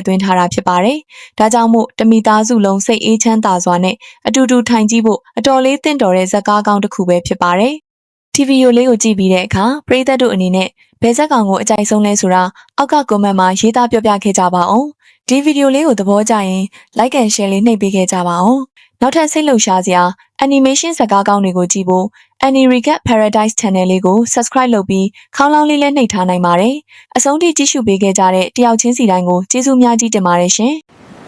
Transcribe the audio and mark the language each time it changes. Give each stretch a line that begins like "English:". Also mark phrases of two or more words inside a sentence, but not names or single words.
Burmese: သွင်းထားတာဖြစ်ပါတယ်။ဒါကြောင့်မို့တမိသားစုလုံးစိတ်အေးချမ်းသာစွာနဲ့အတူတူထိုင်ကြည့်ဖို့အတော်လေးသ င့်တော်တဲ့ဇာတ်ကားကောင်းတစ်ခုပဲဖြစ်ပါတယ်။ TV ရိုလေးကိုကြည့်ပြီးတဲ့အခါပရိသတ်တို့အနေနဲ့ဘယ်ဇက်ကောင်ကိုအကြိုက်ဆုံးလဲဆိုတာအောက်က comment မှာရေးသားပြောပြခဲ့ကြပါအောင်ဒီဗီဒီယိုလေးကိုသဘောကျရင်
English: like and share
Burmese: လေးနှိပ်ပေးခဲ့ကြပါအောင်နောက်ထပ်စိတ်လှုပ်ရှားစရာ animation ဇာတ်ကားကောင်းတွေကိုကြည့်ဖို့ Annie Recap Paradise Channel လေးကို subscribe လုပ်ပြီးခေါင်းလောင်းလေးလည်းနှိပ်ထားနိုင်ပါတယ်အဆုံးထိကြည့်ရှုပေးခဲ့ကြတဲ့တယောက်ချင်းစီတိုင်းကိုကျေးဇူးများကြီးတင်ပါတယ်ရှင်